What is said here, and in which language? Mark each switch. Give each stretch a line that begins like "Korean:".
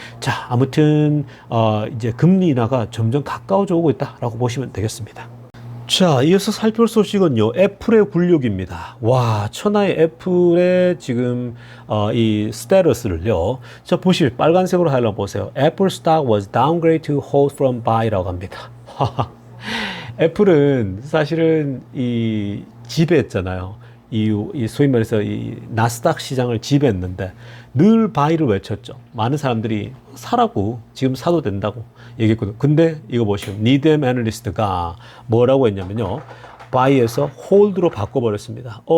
Korean: 자, 아무튼 이제 금리 인하가 점점 가까워져 오고 있다라고 보시면 되겠습니다. 자, 이어서 살펴볼 소식은요, 애플의 굴욕입니다. 와, 천하의 애플의 지금 이 스테러스를요, 자, 보시면 빨간색으로 하려고 보세요.
English: Apple stock was downgraded to hold from buy라고 합니다.
Korean: 애플은 사실은 이 지배했잖아요. 이 소위 말해서 이 나스닥 시장을 지배했는데 늘 바이를 외쳤죠. 많은 사람들이 사라고, 지금 사도 된다고 얘기했거든요. 근데 이거 보시면 니뎀 애널리스트가 뭐라고 했냐면요, 바이에서 홀드로 바꿔버렸습니다.